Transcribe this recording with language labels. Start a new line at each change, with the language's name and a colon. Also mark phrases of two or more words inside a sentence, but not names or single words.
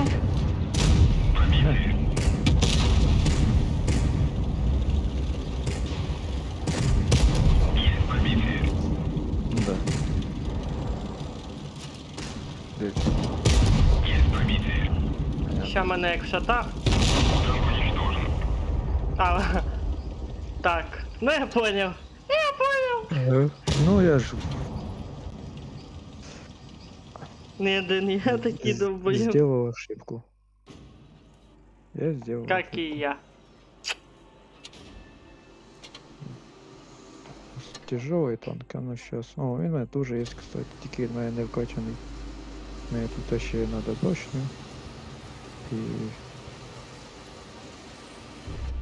Russian: Пробитие. Есть пробитие.
Ukrainian: Да. Дивіться.
Russian: Есть пробитие.
Ukrainian: Ща мене як в шатах.
Russian: Танк уничтожен. А, так. Ну я понял. Ну я ж
Ukrainian: Не один, я такий довбоєб.
Russian: сделал ошибку. Я сделал. Как и я. Тяжелый танк, а ну сейчас. О,
Ukrainian: він у мене дуже є, кстати, тільки він у мене не вкачаний. Мені тут ще треба точно. І